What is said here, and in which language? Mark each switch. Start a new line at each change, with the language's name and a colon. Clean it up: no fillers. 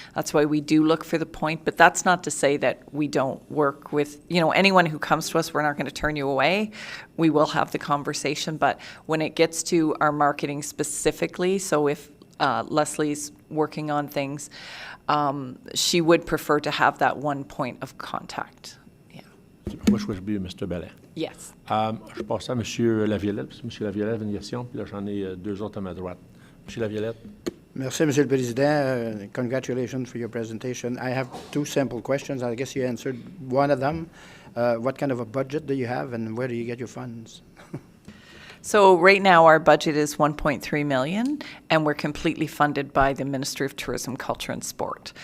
English: That's why we do look for the point, but that's not to say that we don't work with, anyone who comes to us, we're not going to turn you away. We will have the conversation, but when it gets to our marketing specifically, so if Leslie's working on things, she would prefer to have that one point of contact. Yeah. Which would be Mr. Bellin. Yes.
French: Je passe à M. Laviolette, parce que M. Laviolette avait une question, puis là, j'en ai deux autres à ma droite. M. Laviolette. Merci, Monsieur le Président.
English: Congratulations for your presentation. I have two simple questions. I guess you answered one of them. What kind of a budget do you have, and where do you get your funds? So right now, our budget is 1.3 million, and we're completely funded by the Ministry of Tourism, Culture and Sport.